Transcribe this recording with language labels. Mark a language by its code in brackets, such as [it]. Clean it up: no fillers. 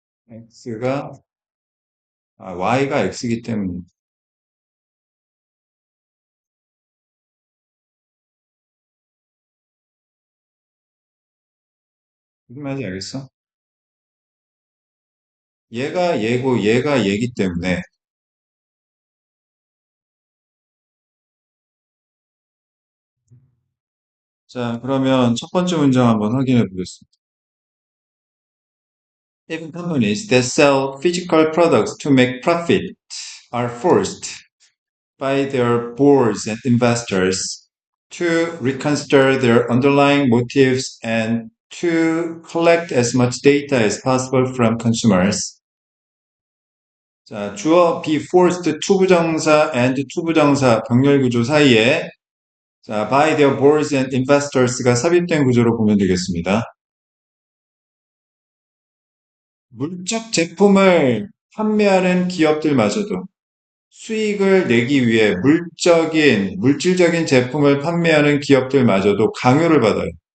[ko] X가 Y가 X이기 때문에 무슨 말인지 알겠어? 얘가 얘고 얘가 얘기 때문에 자 그러면 첫 번째 문장 한번 확인해 보겠습니다. [en] Even companies that sell physical products to make profit are forced by their boards and investors to reconsider their underlying motives and to collect as much data as possible from consumers. [ko] 자, 주어 be forced 투부정사 and 투부정사 병렬 구조 사이에 자, [en] by their boards and investors [ko] 가 삽입된 구조로 보면 되겠습니다. 물적 제품을 판매하는 기업들마저도 수익을 내기 위해 물질적인 제품을 판매하는 기업들마저도 강요를 받아요.